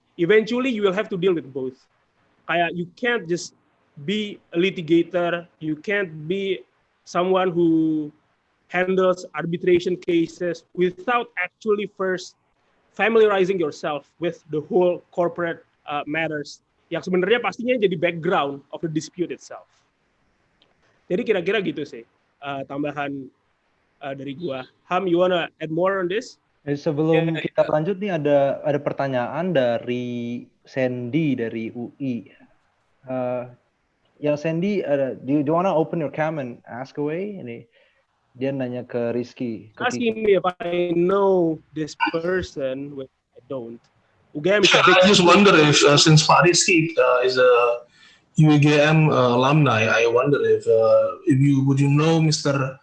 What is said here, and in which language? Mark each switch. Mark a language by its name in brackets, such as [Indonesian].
[English] Eventually you will have to deal with both. Kayak you can't just be a litigator, you can't be someone who handles arbitration cases without actually first familiarizing yourself with the whole corporate matters [Indonesian] yang sebenarnya pastinya jadi [English] background of the dispute itself. [Indonesian] Jadi kira-kira gitu sih tambahan dari gua. [English] Ham, you wanna add more on this? [Indonesian] Sebelum kita lanjut nih ada pertanyaan dari Sandy dari UI. [English] Yang Sandy, do you wanna open your cam and ask away? [Indonesian] Ini dia nanya ke Rizki. [English] Asking me if I know this person, which I don't. UGM is a big. I just wonder if since Pak Rizki is a UGM alumni, I wonder if would you know Mr.